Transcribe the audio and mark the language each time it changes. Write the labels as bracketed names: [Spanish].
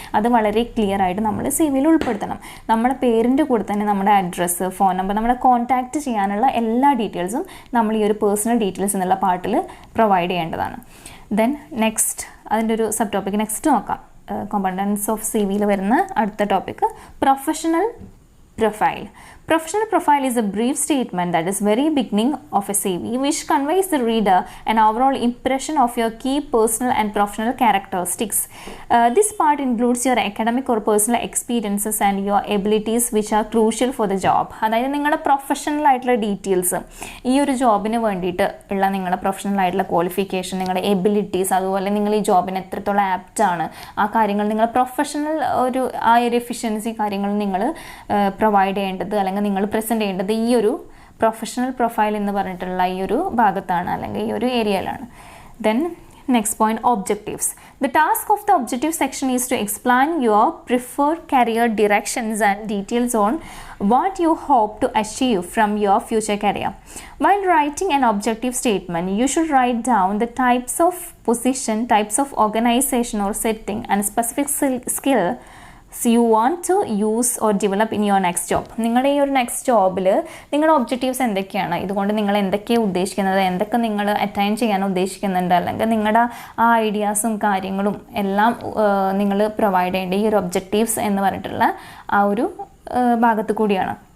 [Malayalam] അത് വളരെ ക്ലിയർ ആയിട്ട് നമ്മൾ സി വിയിൽ ഉൾപ്പെടുത്തണം. നമ്മുടെ പേരിൻ്റെ കൂടെ തന്നെ നമ്മുടെ അഡ്രസ്സ്, ഫോൺ നമ്പർ, നമ്മളെ കോൺടാക്റ്റ് ചെയ്യാനുള്ള എല്ലാ ഡീറ്റെയിൽസും നമ്മൾ ഈ ഒരു പേഴ്സണൽ ഡീറ്റെയിൽസ് എന്നുള്ള പാർട്ടിൽ പ്രൊവൈഡ് ചെയ്യേണ്ടതാണ്. ദെൻ നെക്സ്റ്റ് അതിൻ്റെ ഒരു സബ് ടോപ്പിക് നെക്സ്റ്റ് നോക്കാം. Components of CV വരുന്ന അടുത്ത topic professional profile. [English] Professional profile is a brief statement that is very beginning of a CV which conveys the reader an overall impression of your key personal and professional characteristics. This part includes your academic or personal experiences and your abilities which are crucial for the job. [Malayalam] അതായത് നിങ്ങളുടെ professional ആയിട്ടുള്ള details, ഈ ഒരു ജോബിന് വേണ്ടിയിട്ട് ഉള്ള നിങ്ങളുടെ professional ആയിട്ടുള്ള ക്വാളിഫിക്കേഷൻ, നിങ്ങളുടെ എബിലിറ്റീസ്, അതുപോലെ നിങ്ങൾ ഈ ജോബിന് എത്രത്തോളം ആപ്റ്റാണ്, ആ കാര്യങ്ങൾ നിങ്ങൾ പ്രൊഫഷണൽ ആ ഒരു എഫിഷ്യൻസി കാര്യങ്ങൾ നിങ്ങൾ പ്രൊവൈഡ് ചെയ്യേണ്ടത് അല്ലെങ്കിൽ നിങ്ങൾ പ്രസൻറ്റ് ചെയ്യേണ്ടത് ഈ ഒരു പ്രൊഫഷണൽ പ്രൊഫൈൽ എന്ന് പറഞ്ഞിട്ടുള്ള ഈ ഒരു ഭാഗത്താണ് അല്ലെങ്കിൽ ഈ ഒരു ഏരിയയിലാണ്. [English] Then next point, objectives. The task of the objective section is to explain your preferred career directions and details on what you hope to achieve from your future career. While writing an objective statement, you should write down the types of position, types of organization or setting, and specific skill you want to use or develop in your next job. [Malayalam] നിങ്ങളുടെ ഈ ഒരു next ജോബിൽ നിങ്ങളുടെ objectives എന്തൊക്കെയാണ്, ഇതുകൊണ്ട് നിങ്ങൾ എന്തൊക്കെയാണ് ഉദ്ദേശിക്കുന്നത്, എന്തൊക്കെ നിങ്ങൾ അറ്റൈൻ ചെയ്യാൻ ഉദ്ദേശിക്കുന്നുണ്ട്, അല്ലെങ്കിൽ നിങ്ങളുടെ ആ ഐഡിയാസും കാര്യങ്ങളും എല്ലാം നിങ്ങൾ പ്രൊവൈഡ് ചെയ്യേണ്ട ഈ ഒരു ഒബ്ജക്റ്റീവ്സ് എന്ന് പറഞ്ഞിട്ടുള്ള ആ ഒരു ഭാഗത്ത് കൂടിയാണ്.